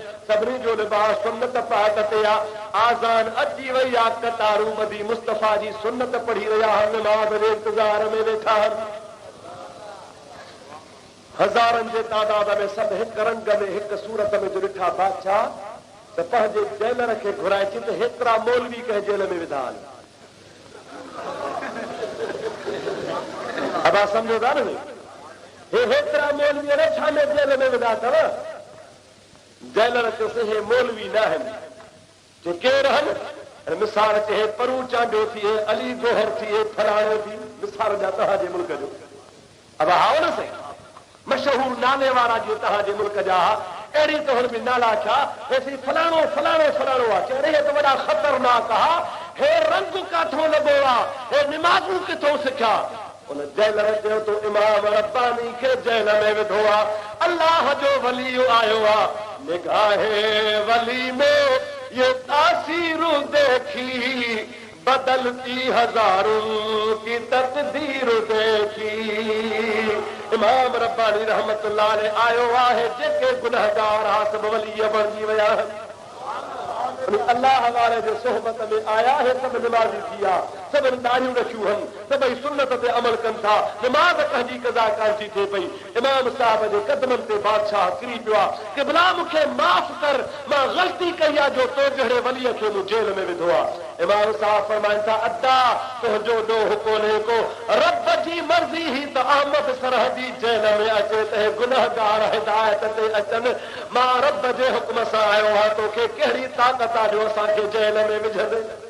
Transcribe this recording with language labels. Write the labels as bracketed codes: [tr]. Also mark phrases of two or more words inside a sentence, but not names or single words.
[sd] सभिनी जो लिबास सुन्नत पाक ते आहे। आज़ान अची वई आहे, कतारूं ॿधी मुस्तफ़ा जी सुन्नत पढ़ी रहिया आहिनि, निमाज़ जे इंतज़ार में वेठा आहिनि। हज़ारनि जे तादाद में सभु हिकु रंग में हिकु सूरत में जो ॾिठा बादशाह त पंहिंजे जेलर खे घुराए अची त हेतिरा मौलवी कंहिं जेल में विधा आहिनि। अब [ur] آپ سمجھو [sd] था न, हे हेतिरा मौलवी अरे छा में जेल में विधा अथव? जेलर चयोसि हे मौलवी न आहिनि, जे केर आहिनि? मिसाल चे परू चांडो थिए अली गोहर थिए फलाणो थी मिसाल जा तव्हांजे मुल्क जो अब हाओ न सही मशहूर नाले वारा जो तव्हांजे मुल्क जा अहिड़ी त हुन में नाला छा हेसी फलाणो फलाणो फलाणो आहे चए हे त वॾा ख़तरनाक आहे हे रंग काथों लॻो आहे हे निमाज़ूं किथों सिखिया उन जेल में चयो तो इमाम रब्बानी खे जेल में विधो आहे अल्लाह जो वली आयो आहे [ur] نگاہِ ولی میں یہ تاثیریں دیکھی بدلتی ہزاروں کی تقدیر دیکھی [sd] इमाम रब्बानी [ar] رحمة الله عليه [sd] आयो आहे जेके गुनहगार हा सब वली बणजी विया अल्लाह वाले जो सोहबत में आया है सब नमाजी थिया सब दाढ़ियूं रखियूं हन सभई सुन्नत ते अमल कनि था नमाज कंहिंजी कज़ा कान थी थिए पई इमाम साहब जे कदमनि ते बादशाह किरी पियो आहे कि भला मूंखे माफ़ कर मां ग़लती कई आहे जो तो जहिड़े वलीअ खे मूं जेल में विधो आहे इमाम साहब फरमाइनि था अदा तुंहिंजो ॾोह कोन्हे को रब जी मर्ज़ी ही त अहमद सरहदी जेल में अचे त गुनहगार हिदायत ते अचनि मां रब जे हुक्म सां आयो आहियां तोखे कहिड़ी ताक़त आहे जो असांखे जेल में विझंदे